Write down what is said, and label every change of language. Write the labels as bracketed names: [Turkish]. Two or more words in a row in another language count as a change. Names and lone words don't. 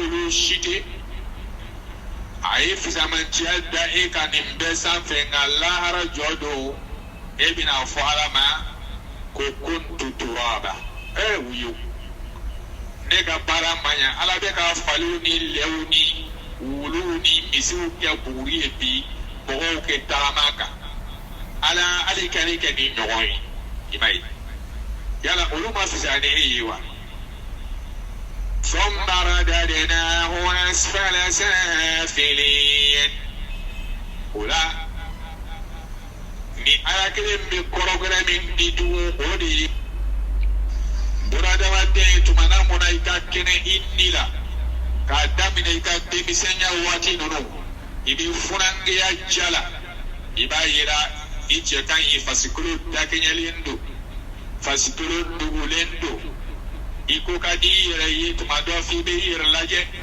[Bambara] y'olu cité a ye fisamantiya da e kan nin bɛɛ sanfɛ nka lahara jɔ don e bɛna fɔ ala ma ko [Arabic] كنت ترابا [Bambara] wuyo ne ka baara man ɲa ala bɛ ka faliw ni lɛw ni wuluw ni misiw kɛ buguri ye bi mɔgɔw kɛ tagama kan ala hali ka ne kɛ ni ɲɔgɔn ye i ma ye yala olu ma fisa ni e ye wa [Arabic] ثم رددناه أسفل سافلين [Bambara] ولا ni ala kelen bɛ kɔrɔgɛrɛ min di tugun o de ye bunadamaden tumana mun na i ka kɛnɛ i ni la k'a daminɛ i ka denmisɛnya waati ninnu i bɛ funangeya ja la i b'a yira i cɛ ka ɲi fasikolo dakɛɲɛlen don fasikolo dogolen don i ko ka di i yɛrɛ ye tuma dɔ f'i bɛ i yɛrɛ lajɛ